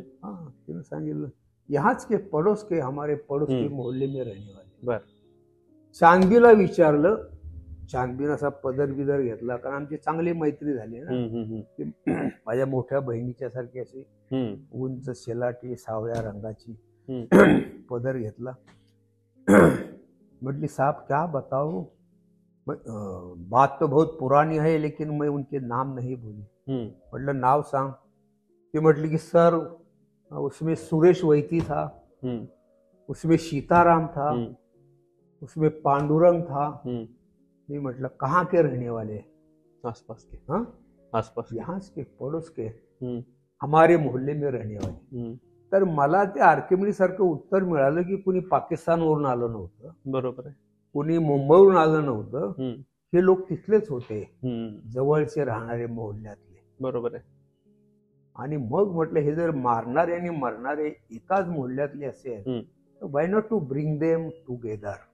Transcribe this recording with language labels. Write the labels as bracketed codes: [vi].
[mr] तिनं सांगितलं [hi] यहाच के पड़ोस के, हमारे पड़ोस के मोहल्ले में रहने वाले. [mr] चांदबीला विचारलं, चांदबीनं असा पदर बिदर घेतला, कारण आमची चांगली मैत्री झाली ना. माझ्या मोठ्या बहिणीच्या सारखी अशी उंच शेलाटी सावळ्या रंगाची पदर घेतला. म्हटली [hi] साहब क्या बताओ, बात तो बहुत पुरानी है लेकिन मैं उनके नाम नहीं बोली. [mr] म्हटलं नाव सांग. ती म्हटली की [hi] सर उसमें सुरेश वैती था, उसमें सीताराम था, उसमें पांडुरंग था. [mr] मी म्हटलं [hi] कहाँ के रहने वाले? आसपास के. आसपास, यहाँ के पड़ोस के, हमारे मोहल्ले में रहने वाले. [mr] तर मला ते आर्किमिडीज सारखं उत्तर मिळालं की कुणी पाकिस्तानवरून आलं नव्हतं. बरोबर आहे. कुणी मुंबईवरून आलं नव्हतं. हे लोक तिथलेच होते, जवळचे राहणारे मोहल्ल्यातले. बरोबर आहे. आणि मग म्हटलं हे जर मारणारे आणि मरणारे एकाच मोहल्ल्यातले असेल तर [en] Why not to bring them together.